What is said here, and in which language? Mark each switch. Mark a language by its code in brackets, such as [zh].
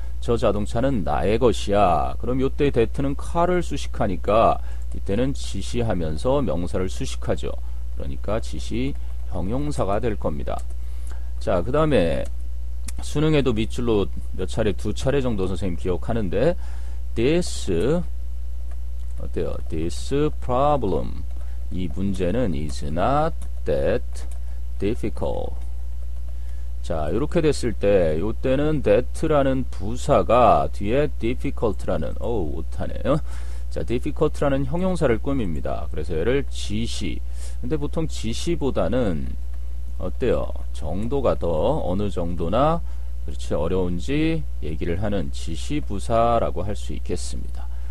[ko] 저 자동차는 나의 것이야. 그럼 요때 that는 car를 수식하니까 이때는 지시하면서 명사를 수식하죠. 그러니까 지시 형용사가 될 겁니다. 자, 그 다음에 수능에도 밑줄로 몇 차례, 두 차례 정도 선생님 기억하는데 this, 어때요? [en] This problem, [ko] 이 문제는 [en] is not that difficult. [ko] 자, 이렇게 됐을 때 요때는 that라는 부사가 뒤에 difficult라는, 못하네요. 자, difficult라는 형용사를 꾸밉니다. 그래서 얘를 지시. 근데 보통 지시보다는 어때요? 정도가 더 어느 정도나 그렇지 어려운지 얘기를 하는 지시부사라고 할 수 있겠습니다.